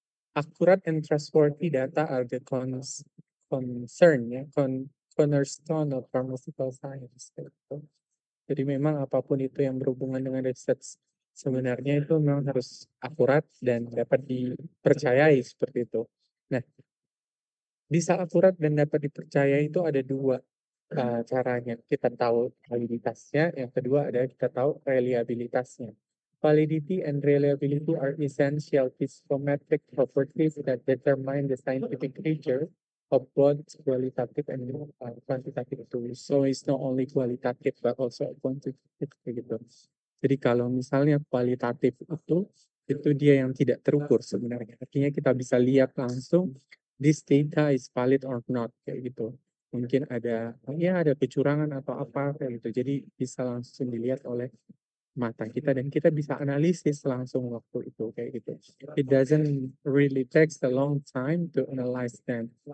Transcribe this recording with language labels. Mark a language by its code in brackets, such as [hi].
[en] Accurate and trustworthy data are the concern ya, cornerstone of pharmaceutical science. [id] Gitu. Jadi memang apapun itu yang berhubungan dengan research sebenarnya itu memang harus akurat dan dapat dipercayai seperti itu. Nah, bisa akurat dan dapat dipercaya itu ada dua caranya. Kita tahu validitasnya, yang kedua adalah kita tahu reliabilitasnya. [en] Validity and reliability are essential psychometric properties that determine the scientific nature of both qualitative and quantitative tools. So it's not only qualitative but also quantitative gitu. [id] Jadi kalau misalnya kualitatif itu dia yang tidak terukur sebenarnya. Artinya kita bisa lihat langsung [en] this data is valid or not [id] kayak gitu. Mungkin ada kecurangan atau apa kayak gitu. Jadi bisa langsung dilihat oleh mata kita dan kita bisa analisis langsung waktu itu kayak gitu. [en] It doesn't really takes a long time to analyze them.